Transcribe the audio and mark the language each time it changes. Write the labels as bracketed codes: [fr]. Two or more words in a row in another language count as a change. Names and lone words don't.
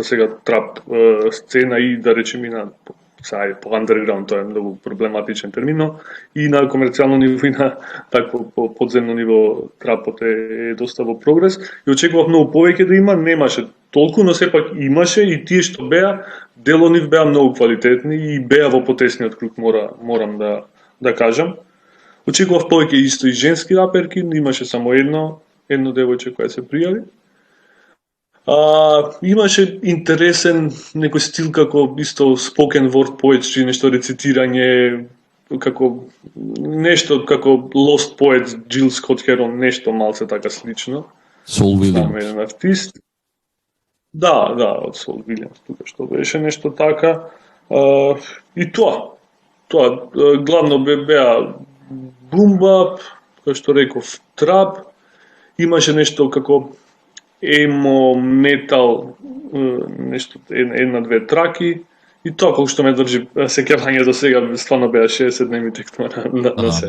[mk] сега трап сцена и да речеме и на по underground, тоа е многу проблематичен термин, но и на комерцијално ниво и на такво по подземно ниво трапот е доста во прогрес и очекував многу повеќе да има, немаше толку, но сепак имаше и тие што беа, дел од нив беа многу квалитетни и беа во потесниот круг, морам да кажам. Очекував повеќе исто и женски раперки, имаше само едно девојче која се пријави. Имаше интересен некој стил како исто [en] spoken word poetry, [mk] нешто рецитирање, како нешто како Lost Poets, Jill Scott Heron, нешто малце така слично. Сол Вилијамс. Еден артист. Да, од Сол Вилијамс, тука што беше нешто така. И тоа главно беа бумбап, како што реков, трап, имаше нешто како емо, метал, нешто една-две траки, и тоа колку што ме држи сеќавање до сега, стварно беа 60 дневни текма на се.